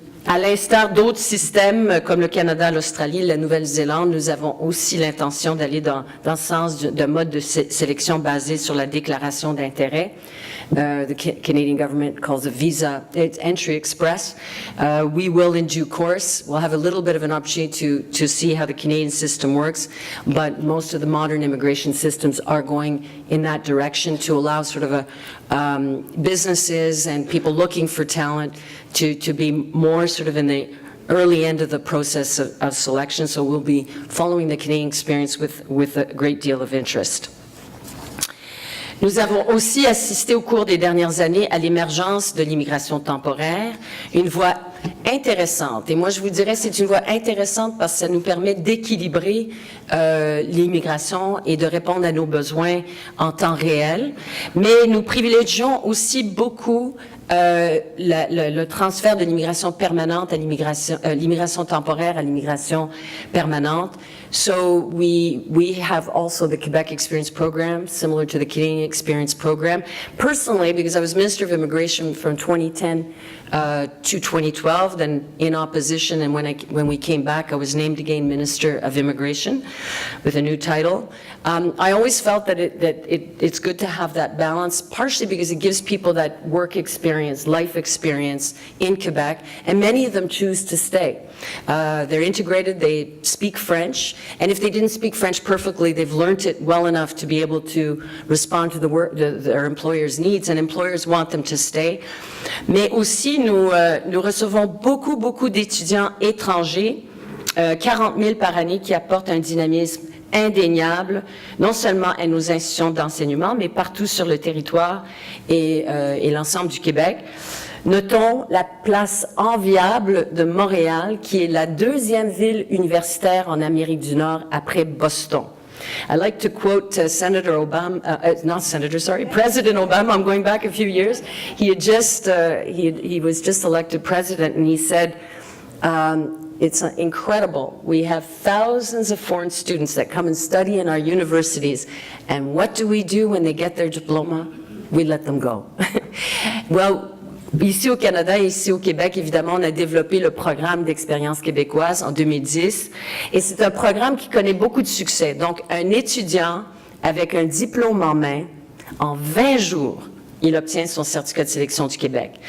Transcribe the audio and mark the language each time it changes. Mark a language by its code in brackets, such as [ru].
[fr] À l'instar d'autres systèmes comme le Canada, l'Australie, la Nouvelle-Zélande, nous avons aussi l'intention d'aller dans le sens d'un mode de sélection basé sur la déclaration d'intérêt. [en] The Canadian government calls it Visa Entry Express. We will, in due course, we'll have a little bit of an opportunity to see how the Canadian system works, but most of the modern immigration systems are going in that direction to allow sort of businesses and people looking for talent to be more sort of in the early end of the process of selection. So we'll be following the Canadian experience with a great deal of interest. [fr] Nous avons aussi assisté au cours des dernières années à l'émergence de l'immigration temporaire, une voie intéressante. Et moi, je vous dirais, c'est une voie intéressante parce que ça nous permet d'équilibrer l'immigration et de répondre à nos besoins en temps réel. Mais nous privilégions aussi beaucoup le transfert de l'immigration permanente à l'immigration temporaire à l'immigration permanente. [en] So we have also the Quebec Experience Program, similar to the Canadian Experience Program. Personally, because I was Minister of Immigration from 2010 to 2012, then in opposition, and when we came back, I was named again Minister of Immigration with a new title. I always felt that it's good to have that balance, partially because it gives people that work experience, life experience in Quebec, and many of them choose to stay. They're integrated, they speak French, and if they didn't speak French perfectly, they've learned it well enough to be able to respond to their employers' needs, and employers want them to stay. [fr] Mais aussi, nous recevons beaucoup d'étudiants étrangers, 40 000 par année, qui apportent un dynamisme indéniable, non seulement à nos institutions d'enseignement, mais partout sur le territoire et l'ensemble du Québec. Notons la place enviable de Montréal, qui est la deuxième ville universitaire en Amérique du Nord après Boston. [en] I like to quote President Obama. I'm going back a few years. He had just he was just elected president, and he said, it's incredible. We have thousands of foreign students that come and study in our universities, and what do we do when they get their diploma? We let them go. [fr] Well, ici au Canada et ici au Québec, évidemment, on a développé le programme d'expérience québécoise en 2010. Et c'est un programme qui connaît beaucoup de succès. Donc, un étudiant avec un diplôme en main, en 20 jours, il obtient son certificat de sélection du Québec.